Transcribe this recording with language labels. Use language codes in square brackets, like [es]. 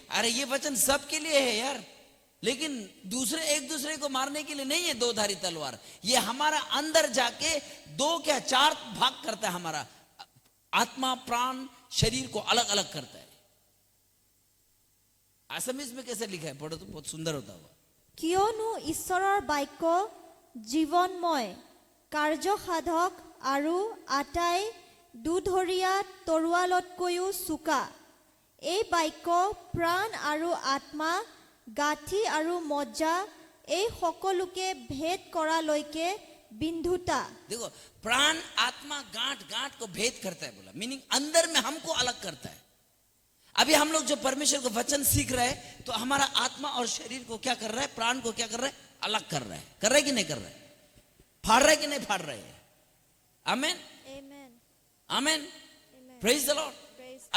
[hi] अरे ये वचन सबके लिए है यार, लेकिन एक दूसरे को मारने के लिए नहीं है दो धारी तलवार। ये हमारा अंदर जाके 2 क्या 4 भाग करता है। हमारा आत्मा प्राण शरीर को अलग अलग करता है। आसामीज में कैसे लिखा है? पढ़ो तो बहुत सुंदर होता हुआ। [as] কিয়নো ঈশ্বৰৰ বাক্য জীৱনময় কাৰ্যসাধক আৰু আটাই দুধৰীয়া তৰোৱালতকৈও চোকা। এই বাক্য প্ৰাণ আৰু আত্মা গাঁঠি আৰু মজ্জা এই সকলোকে ভেদ কৰালৈকে बिंधुता। [hi] देखो, प्राण आत्मा गांठ गांठ को भेद करता है। बोला मीनिंग अंदर में हमको अलग करता है। अभी हम लोग जो परमेश्वर का वचन सीख रहे हैं, तो हमारा आत्मा और शरीर को क्या कर रहा है? प्राण को क्या कर रहा है? अलग कर रहा है। कर रहा है कि नहीं कर रहा है? फाड़ रहा है कि नहीं फाड़ रहा है? आमेन, आमेन, [en] Praise the Lord.